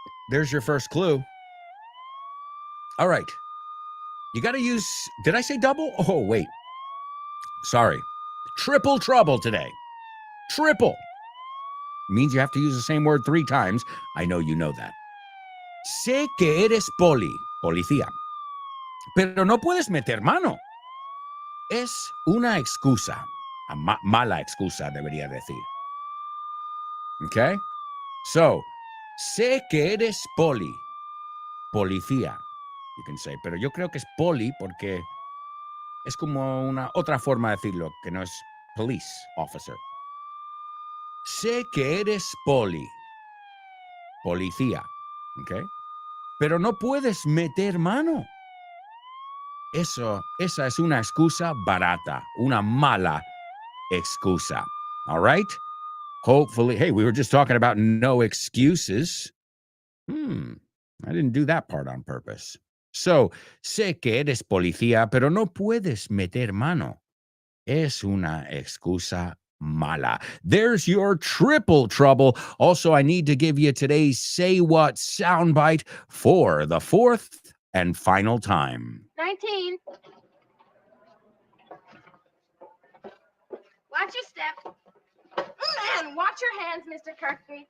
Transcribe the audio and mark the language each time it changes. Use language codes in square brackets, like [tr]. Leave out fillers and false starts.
[en] There's your first clue. All right. You got to use, did I say double? Oh, wait. Sorry. Triple trouble today. Triple. Means you have to use the same word 3 times. I know you know that. [es] Sé que eres policía, pero no puedes meter mano. Es una excusa. Mala excusa, debería decir. Okay? So, sé que eres policía, [en] you can say. [es] Pero yo creo que es poli porque es como una otra forma de decirlo, que no es police officer. Sé que eres policía, okay? Pero no puedes meter mano. Esa es una excusa barata, una mala excusa. All right? [en] Hopefully, hey, we were just talking about no excuses. I didn't do that part on purpose. [es] So, sé que eres policía, pero no puedes meter mano. Es una excusa mala. [en] There's your triple trouble. Also, I need to give you today's Say What soundbite for the 4th and final time. 19. Watch your step. And watch your hands, Mr. Kirkby.